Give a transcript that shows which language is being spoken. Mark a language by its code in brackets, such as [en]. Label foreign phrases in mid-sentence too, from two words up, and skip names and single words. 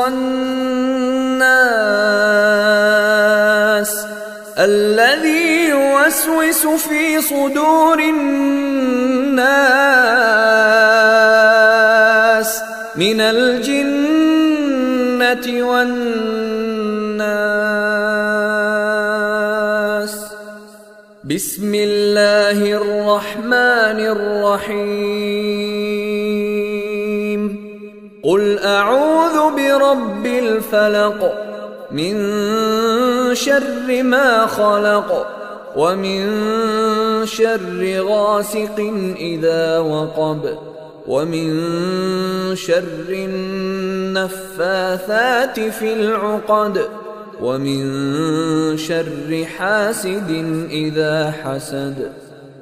[ar] الخناس الذي يوسوس في صدور الناس من الجنة والناس. بسم الله الرحمن الرحيم. قل أعوذ برب الفلق, من شر ما خلق ومن شر غاسق إذا وقب ومن شر النفاثات في العقد, ومن شر حاسد إذا حسد.